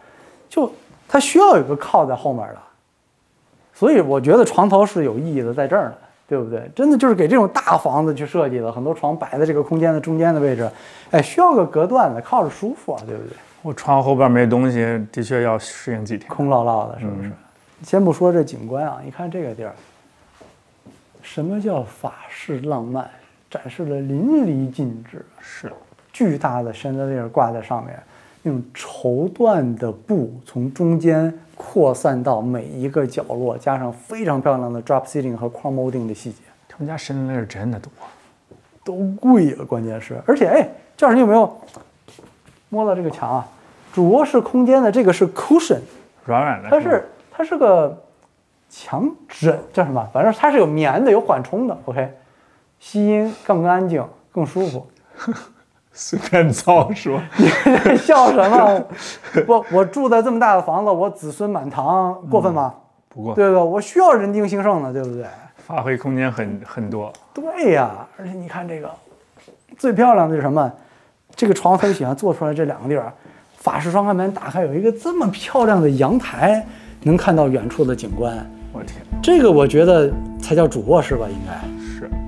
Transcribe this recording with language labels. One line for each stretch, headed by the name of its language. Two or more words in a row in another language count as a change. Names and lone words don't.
Chinese: 就它需要有個靠在後面的，所以我覺得床頭是有意義的，在這兒呢，對不對？真的就是給這種大房子去設計的，很多床擺在這個空間的中間的位置，哎，需要個隔斷的，靠着舒服啊，對不對？我床後邊沒東西，的確要適應幾天，空落落的，是不是？先不說這景觀啊，你看這個地兒，什麼叫法式浪漫？展示了淋漓盡致，是巨大的 chandelier 掛在上面，那種綢緞的布從中間擴散到每一個角落，加上非常漂亮的
English: drop ceiling
Chinese: 和
English: chrome molding
Chinese: 的細節。他們家 chandelier 真的多，都貴啊，關鍵是，而且哎，趙老師你有沒有摸到這個牆啊？主臥室空間的這個是 cushion，軟軟的，它是個牆枕，叫什麼？反正它是有棉的，有緩衝的。OK。吸音更安靜，更舒服。隨便造說，你在笑什麼？我住在這麼大的房子，我子孫滿堂，過分嗎？不過，對吧？我需要人丁興盛的，對不對？發揮空間很多。對呀，而且你看這個，最漂亮的是什麼？這個床特別喜歡做出來這兩個地兒，法式雙開門打開，有一個這麼漂亮的陽台，能看到遠處的景觀。我天，這個我覺得才叫主臥室吧，應該。是。